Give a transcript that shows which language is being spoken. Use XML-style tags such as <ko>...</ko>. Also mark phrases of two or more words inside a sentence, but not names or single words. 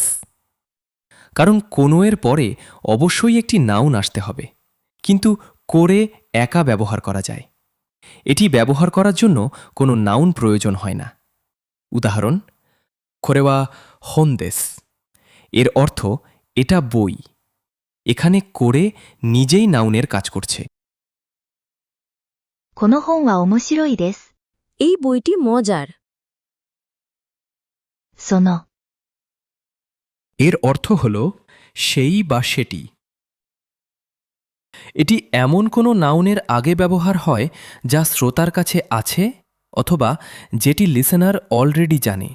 <bn>কারণ কোনো এর পরে অবশ্যই একটি নাউন আসতে হবে, কিন্তু করে একা ব্যবহার করা যায়। এটি ব্যবহার করার জন্য কোনো নাউন প্রয়োজন হয় না। উদাহরণ,</bn> <ja>これは本です.</ja> <bn>এর অর্থ এটা বই। এখানে করে নিজেই নাউনের কাজ করছে।</bn> <ja>この本は面白いです。</ja> <bn>এই বইটি মজার।</bn> <ja>その、</ja> <bn>এর অর্থ হল সেই বা সেটি। এটি এমন কোনো নাউনের আগে ব্যবহার হয় যা শ্রোতার কাছে আছে অথবা যেটি</bn> <en>listener already</en> <bn>জানে।</bn>